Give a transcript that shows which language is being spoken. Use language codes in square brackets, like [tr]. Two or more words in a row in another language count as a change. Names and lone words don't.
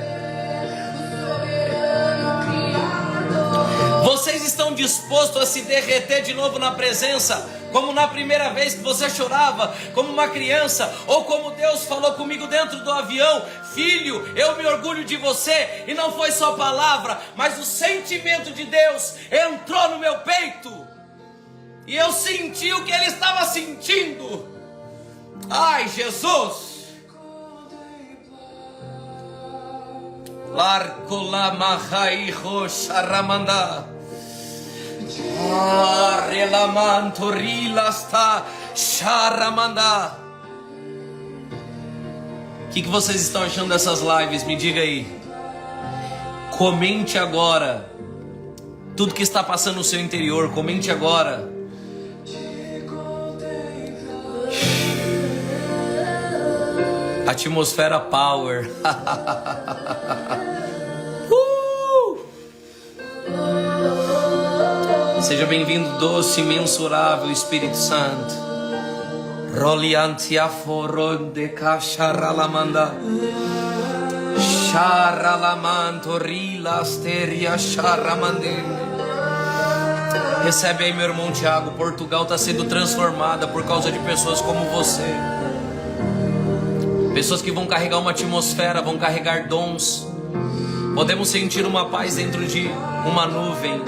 [pt] Vocês estão dispostos a se derreter de novo na presença, como na primeira vez que você chorava, como uma criança, ou como Deus falou comigo dentro do avião: filho, eu me orgulho de você. E não foi só palavra, mas o sentimento de Deus entrou no meu peito, e eu senti o que Ele estava sentindo. Ai, Jesus! Larco la mahai rocharamanda. Relamanto rilasta charamanda. O que vocês estão achando dessas lives? Me diga aí. Comente agora tudo que está passando no seu interior. Comente agora. Atmosfera Power. Seja bem-vindo, doce, imensurável Espírito Santo. Roliantia foronde cacharalamanda. Charalamanto rilasteria charamandende. Recebe aí, meu irmão Tiago. Portugal está sendo transformada por causa de pessoas como você. Pessoas que vão carregar uma atmosfera, vão carregar dons. Podemos sentir uma paz dentro de uma nuvem.